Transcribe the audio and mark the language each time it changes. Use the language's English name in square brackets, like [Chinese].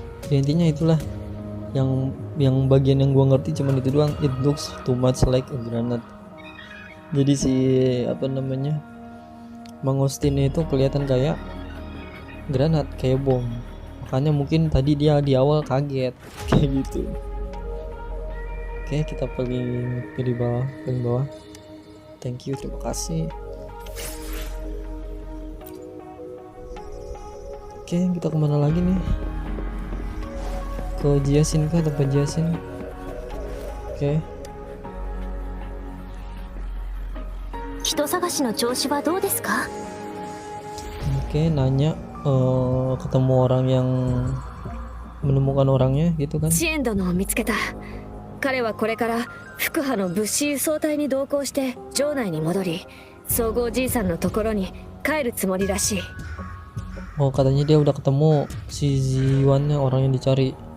[Indonesian] Ya, intinya itulah yang bagian yang gua ngerti cuman itu doang. [English] It looks too much like a granite. [Indonesian] Jadi si apa namanya Mangosteen itu kelihatan kayak granat, kayak bom. Makanya mungkin tadi dia di awal kaget kayak gitu. Oke, kita pilih bawah. [English] Thank you, [Indonesian] terima kasih. Oke, kita kemana lagi nih? Ke Jiasin kah? Tempat Jiasin? Oke. [Japanese] 人探しの調子はどうですか？ [Indonesian] Oke, nanya ketemu orang yang menemukan orangnya gitu kan? [Japanese] チエン殿を見つけた。彼はこれから福波の物資輸送隊に同行して城内に戻り、総合じいさんのところに帰るつもりらしい。 [Indonesian] Oh, katanya dia udah ketemu si Ziwannya, orang yang dicari.